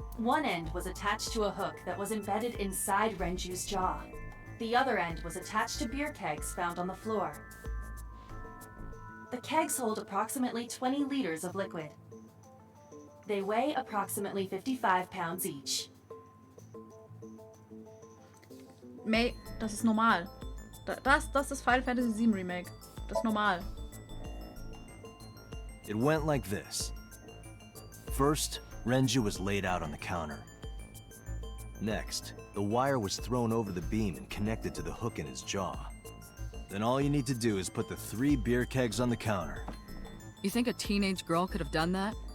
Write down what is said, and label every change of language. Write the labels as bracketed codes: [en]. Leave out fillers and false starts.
[en] One end was attached to a hook that was embedded inside Renju's jaw. The other end was attached to beer kegs found on the floor. The kegs hold approximately 20 liters of liquid. They weigh approximately 55 pounds each. [de] May, das ist normal. Das ist Final Fantasy VII Remake. Das ist normal. [en] It went like this. First, Renju was laid out on the counter. Next, the wire was thrown over the beam and connected to the hook in his jaw. Then all you need to do is put the 3 beer kegs on the counter. You think a teenage girl could have done that?